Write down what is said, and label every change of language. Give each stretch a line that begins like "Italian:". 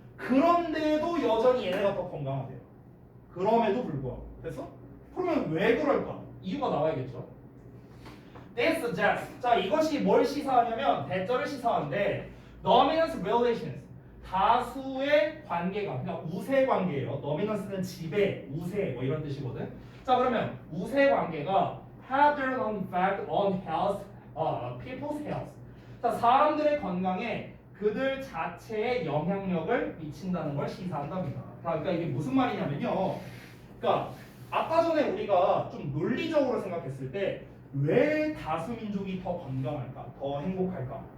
Korean: 그런데도 여전히 얘네가 더 건강하대요. 그럼에도 불구하고. 됐어? 그러면 왜 그럴까? 이유가 나와야겠죠.
English: This suggests.
Korean: 자, 이것이 뭘 시사하냐면 대절을 시사하는데
English: dominance relations.
Korean: 다수의 관계가 그러니까 우세 관계예요. dominance는 지배, 우세 뭐 이런 뜻이거든. 자, 그러면 우세 관계가
English: have their own effect on health, people's health.
Korean: 자, 사람들의 건강에 그들 자체의 영향력을 미친다는 걸 시사한답니다. 그러니까 이게 무슨 말이냐면요. 그러니까 아까 전에 우리가 좀 논리적으로 생각했을 때 왜 다수 민족이 더 건강할까, 더 행복할까?